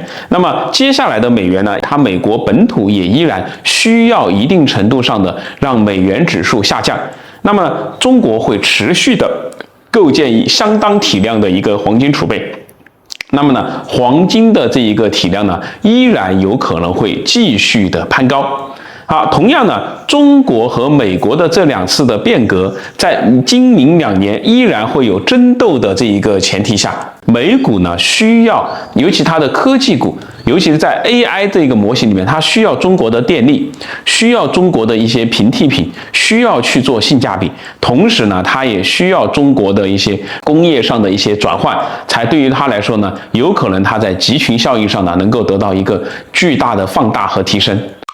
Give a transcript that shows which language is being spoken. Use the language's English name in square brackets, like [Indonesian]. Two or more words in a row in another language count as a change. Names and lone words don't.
[Chinese] 那麼接下來的美元呢，它美國本土也依然需要一定程度上的讓美元指數下降。那麼中國會持續的構建相當體量的一個黃金儲備。那麼呢，黃金的這一個體量呢，依然有可能會繼續的攀高。好，同樣呢，中國和美国的這2次的變革，在今明2年依然會有爭鬥的這一個前提下，美股呢需要，尤其它的科技股，尤其是在 AI 這個模型裡面，它需要中國的電力，需要中國的一些平替品，需要去做性價比，同時呢，它也需要中國的一些工業上的一些轉換，才對於它來說呢，有可能它在集群效应上呢，能夠得到一個巨大的放大和提升。